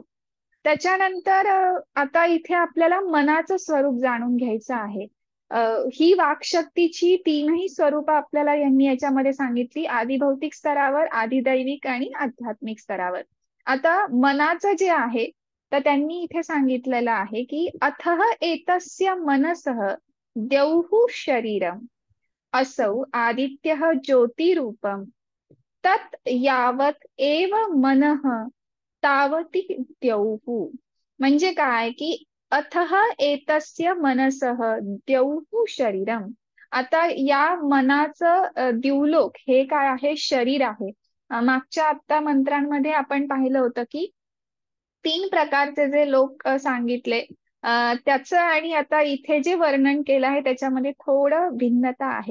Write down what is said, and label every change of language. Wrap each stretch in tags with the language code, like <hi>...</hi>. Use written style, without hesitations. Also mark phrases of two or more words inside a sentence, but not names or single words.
<mr>त्याच्यानंतर आता इथे आपल्याला मनाचं स्वरूप जाणून घ्यायचं आहे. ही वाक्शक्तीची तीनही स्वरूप आपल्याला यांनी याच्यामध्ये सांगितली, आदिभौतिक स्तरावर, आदिदैविक आणि आध्यात्मिक स्तरावर. आता मनाचं जे आहे तर त्यांनी इथे सांगितलेलं आहे की</mr> <sa>अथः एतस्य मनसः द्यौः शरीरम असौ आदित्यः ज्योतिरूपम तत् यावत एव मनः तावती द्यौः.</sa> <mr>म्हणजे काय की</mr> <sa>अथः एतस्य मनसः द्यौः शरीरम.</sa> <mr>आता या मनाचं द्युलोक हे काय आहे, शरीर आहे. मागच्या आत्ता मंत्रांमध्ये आपण पाहिलं होतं की 3 प्रकारचे जे लोक सांगितले त्याचं आणि आता इथे जे वर्णन केलं आहे त्याच्यामध्ये थोडं भिन्नता आहे.</mr>